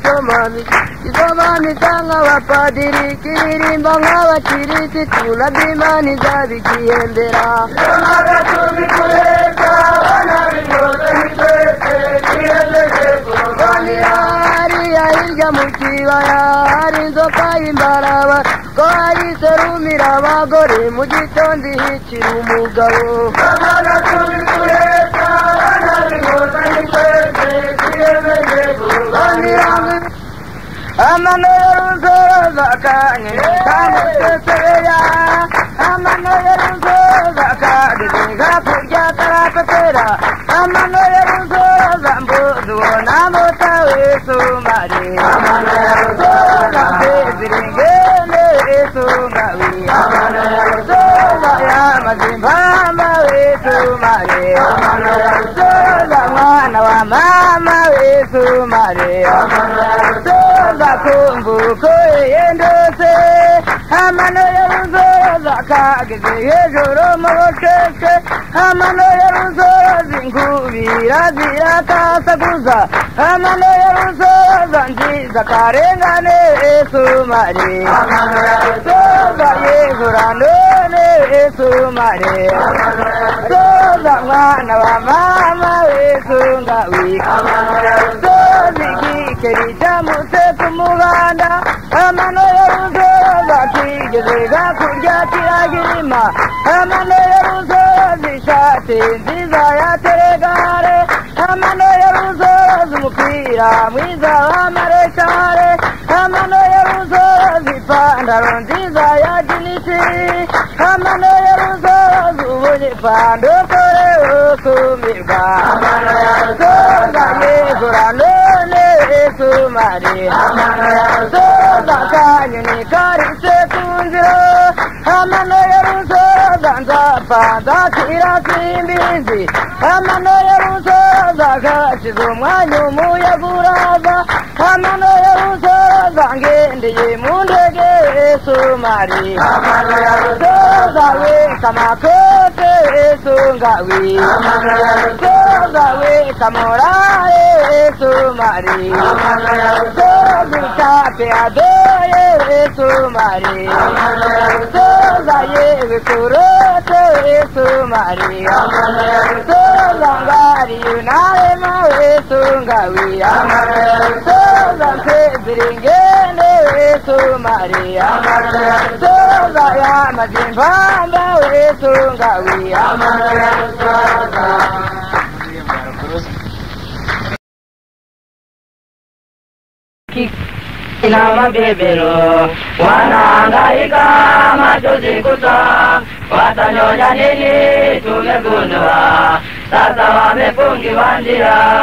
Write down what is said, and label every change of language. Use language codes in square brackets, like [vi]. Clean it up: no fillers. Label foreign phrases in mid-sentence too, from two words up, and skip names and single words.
[rw] gisomamisa nk'abapadiri kiririmba nk'abakirisitu na bimani zabigihembera amaze kuri kureka nabibonye twese twiyemeje kurwanira hariya hirya mu kibaya hari inzoka y'imbaraba ko ayiserumira abagore mu gitondo ihikira umugabo amaze kuri kureka nabibonye twese twiyemeje kurwanira amano y'uruzoza kanye kamuteseya amano y'uruzoza kanye kakurya karapetera amano y'uruzoza mbuzi ubona mutawe sumari amano y'uruzoza mpeziringene sumari amano y'uruzoza yamazimpamba wesumari amano y'uruzoza mwana wa mama wesumari amano y'uruzoza kumvuko yendose amano y'uruzoza kageze hejuru mu bucece amano y'uruzoza inkubira zirakasaguza amano y'uruzoza nziza karengane esumari amano y'uruzoza yehura none esumari amano y'uruzoza mwana wa mama wesungawi amano y'uruzoza igikeri cyamutse ku muganda amano y'uruzoza kigeze gakurya kiragirima amano y'uruzoza ishati nziza ya teregare amano y'uruzoza umupira mwiza wa mareshare amano y'uruzoza ipantaro nziza ya jinisi amano y'uruzoza ubonye pandokore ukumirwa amano y'uruzoza yehura none esumari amano y'uruzoza kanyoni karise ku nzira amano y'uruzoza nzapfa nzakira simbizi amano y'uruzoza gashize umwanya umuyaga uraza amano y'uruzoza ngendeye mu ndege esumari amano y'uruzoza weka amakote esungawi amano y'uruzoza weka morale esumari amano y'uruzoza utape adoye esumari amano y'uruzoza yewe kurote esumari amano y'uruzoza ngari yunarema esungawi amano y'uruzoza mpeziringene esumari amano y'uruzoza yamazimpamba esungawi amano y'uruzoza [sw] na mabebero wanahangaika machozi kuta watanyonya nini tumegundua sasa wamefungiwa njia